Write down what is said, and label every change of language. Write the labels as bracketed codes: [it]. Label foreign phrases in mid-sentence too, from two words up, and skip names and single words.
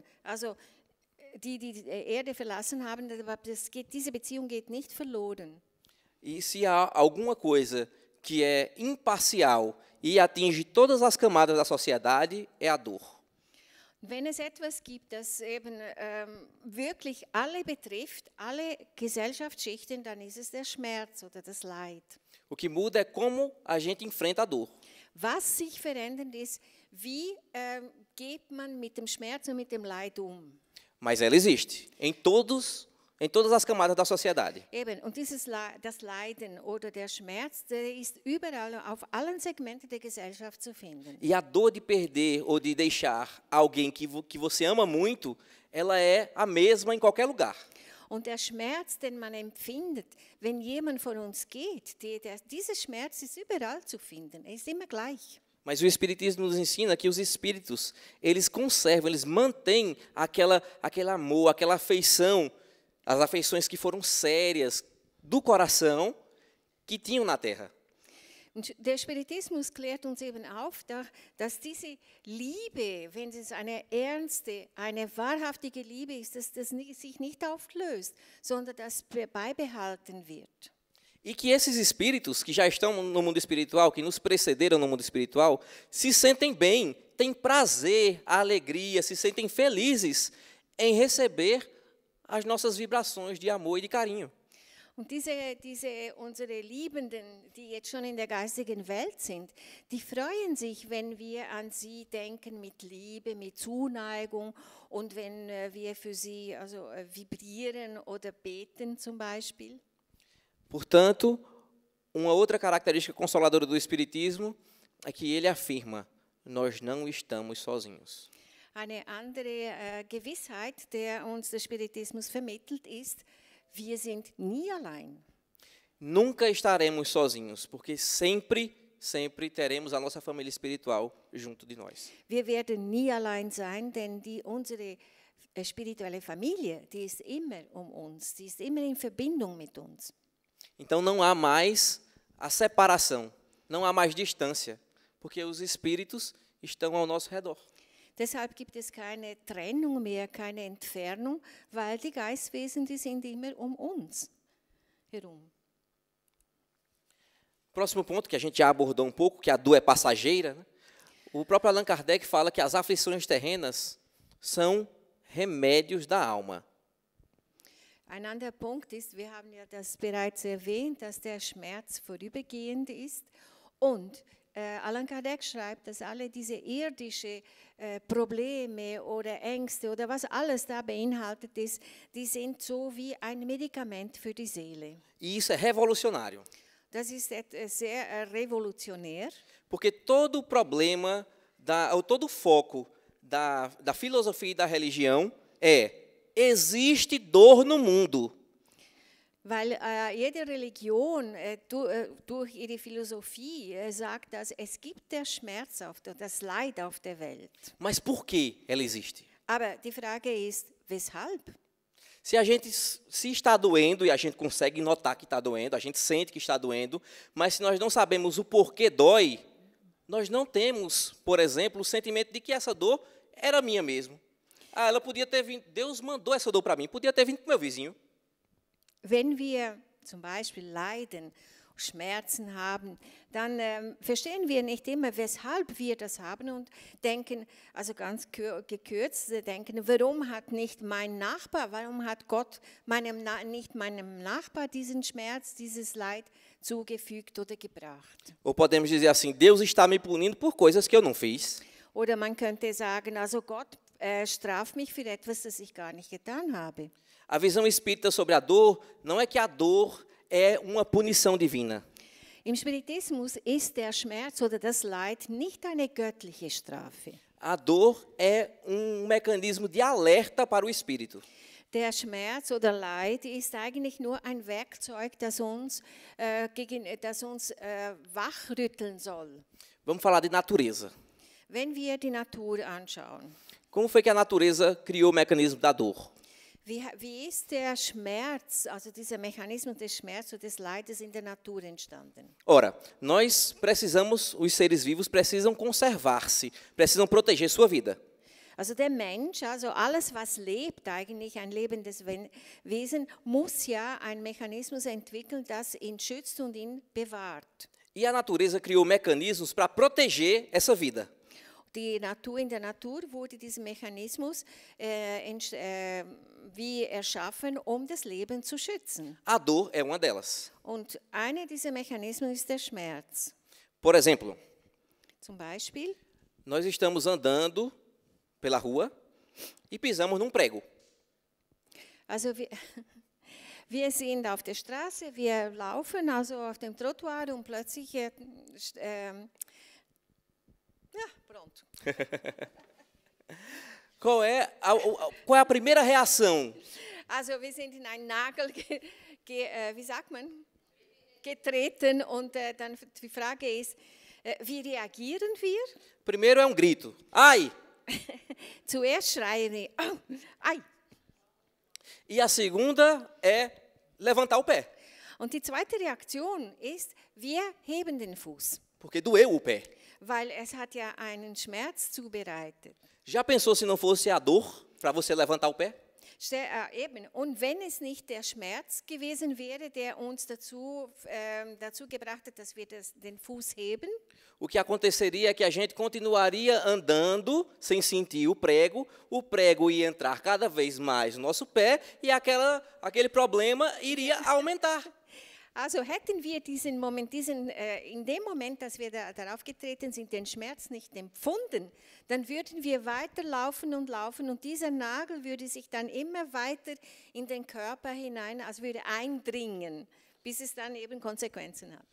[de] Also die Erde verlassen haben, diese Beziehung geht nicht verloren. [pt] E se há alguma coisa que é imparcial e atinge todas as camadas da sociedade, é a dor. [de] Wenn es etwas gibt, das eben wirklich alle betrifft, alle Gesellschaftsschichten, dann ist es der Schmerz oder das Leid. [pt] O que muda é como a gente enfrenta a dor. [de] Was sich verändert ist, wie geht man mit dem Schmerz und mit dem Leid um? [pt] Mas ela existe em todas as camadas da sociedade. [de] Eben, und das Leiden oder der Schmerz, der ist überall auf allen Segmenten der Gesellschaft zu finden. [pt] E a dor de perder ou de deixar alguém que você ama muito, ela é a mesma em qualquer lugar. [de] Und der Schmerz, den man empfindet, wenn jemand von uns geht, dieser Schmerz ist überall zu finden, er ist immer gleich. [pt] Mas o Espiritismo nos ensina que os espíritos, eles conservam, eles mantêm aquele amor, aquela afeição, as afeições que foram sérias do coração que tinham na Terra. [de] Und der Spiritismus klärt uns eben auf, dass diese Liebe, wenn es eine ernste, eine wahrhaftige Liebe ist, dass das sich nicht auflöst, sondern dass beibehalten wird. [pt] E que esses espíritos que já estão no mundo espiritual, que nos precederam no mundo espiritual, se sentem bem, têm prazer, alegria, se sentem felizes em receber as nossas vibrações de amor e de carinho. [de] Und unsere Liebenden, die jetzt schon in der geistigen Welt sind, die freuen sich, wenn wir an sie denken mit Liebe, mit Zuneigung und wenn wir für sie vibrieren oder beten zum Beispiel. [pt] Portanto, uma outra característica consoladora do Espiritismo é que ele afirma: nós não estamos sozinhos. [de] Eine andere Gewissheit, der uns der Spiritismus vermittelt, ist, wir sind nie allein. [pt] Nunca estaremos sozinhos, porque sempre teremos a nossa família espiritual junto de nós. [de] Wir werden nie allein sein, denn unsere spirituelle Familie, die ist immer uns, die ist immer in Verbindung mit uns. [pt] Então não há mais a separação, não há mais distância, porque os espíritos estão ao nosso redor. [de] Deshalb gibt es keine Trennung mehr, keine Entfernung, weil die Geistwesen, die sind immer uns herum. [pt] Próximo ponto que a gente já abordou um pouco, que a dor é passageira, né? O próprio Allan Kardec fala que as aflições terrenas são remédios da alma. [de] Ein anderer Punkt ist, wir haben ja das bereits erwähnt, dass der Schmerz vorübergehend ist und Allan Kardec schreibt, dass alle diese irdische Probleme oder Ängste oder was alles da beinhaltet ist, die sind so wie ein Medikament für die Seele. [pt] E isso é revolucionário. [de] Das ist sehr revolutionär. [pt] Porque todo o problema, todo o foco da filosofia e da religião existe dor no mundo. [de] Weil jede Religion durch ihre Philosophie sagt, dass es gibt der Schmerz das Leid auf der Welt. [pt] Mas por que ela existe? [de] Aber die Frage ist, weshalb? [pt] Se está doendo, e a gente consegue notar que está doendo, a gente sente que está doendo, mas se nós não sabemos o porquê dói, nós não temos, por exemplo, o sentimento de que essa dor era minha mesmo. Ah, ela podia ter vindo, Deus mandou essa dor para mim, podia ter vindo para o meu vizinho. [de] Wenn wir zum Beispiel leiden, Schmerzen haben, dann verstehen wir nicht immer, weshalb wir das haben und denken, also ganz gekürzt, denken, warum hat nicht mein Nachbar, warum hat Gott nicht meinem Nachbar diesen Schmerz, dieses Leid zugefügt oder gebracht? [pt] Ou podemos dizer assim, Deus está me punindo por coisas que eu não fiz. [de] Oder man könnte sagen, also Gott straft mich für etwas, das ich gar nicht getan habe. [pt] A visão espírita sobre a dor não é que a dor é uma punição divina. [de] Im Spiritismus ist der Schmerz oder das Leid nicht eine göttliche Strafe. [pt] A dor é mecanismo de alerta para o espírito. [de] Der Schmerz oder Leid ist eigentlich nur ein Werkzeug, das uns wachrütteln soll. [pt] Vamos falar de natureza. [de] Wenn wir die Natur anschauen, [pt] Como foi que a natureza criou o mecanismo da dor? [de] wie ist der Schmerz, also dieser Mechanismus des Schmerzes und des Leides in der Natur entstanden? [pt] Ora, nós precisamos, os seres vivos precisam conservar-se, precisam proteger sua vida. [de] Also der Mensch, also alles, was lebt, eigentlich ein lebendes Wesen, muss ja einen Mechanismus entwickeln, das ihn schützt und ihn bewahrt. [pt] E a natureza criou mecanismos para proteger essa vida. [de] In der Natur wurde dieser Mechanismus wie erschaffen, das Leben zu schützen. [pt] A dor é uma delas. [de] Und einer dieser Mechanismen ist der Schmerz. [pt] Por exemplo, [de] Zum Beispiel, [pt] nós estamos andando pela rua e pisamos num prego. [de] also wir sind auf der Straße, wir laufen also auf dem Trottoir und plötzlich pronto. Qual é a primeira reação? Also wir sind in einen Nagel wie sagt man? Getreten und dann die Frage ist, wie reagieren wir? [pt] Primeiro é um grito. Ai! [de] Zuerst schreien wir, oh, ai. [pt] E a segunda é levantar o pé, [de] Und die zweite Reaktion ist, wir heben den Fuß, [pt] porque doeu o pé. [de] weil es hat ja einen Schmerz zubereitet. [pt] Já pensou se não fosse a dor para você levantar o pé? [de] Eben. Und wenn es nicht der Schmerz gewesen wäre, der uns dazu gebracht hat, dass wir den Fuß heben, [pt] O que aconteceria é que a gente continuaria andando sem sentir o prego ia entrar cada vez mais no nosso pé e aquele problema iria aumentar. [de] also hätten wir in dem Moment, dass wir darauf getreten sind, den Schmerz nicht empfunden, dann würden wir weiterlaufen und dieser Nagel würde sich dann immer weiter in den Körper hinein, also würde eindringen, bis es dann eben Konsequenzen hat.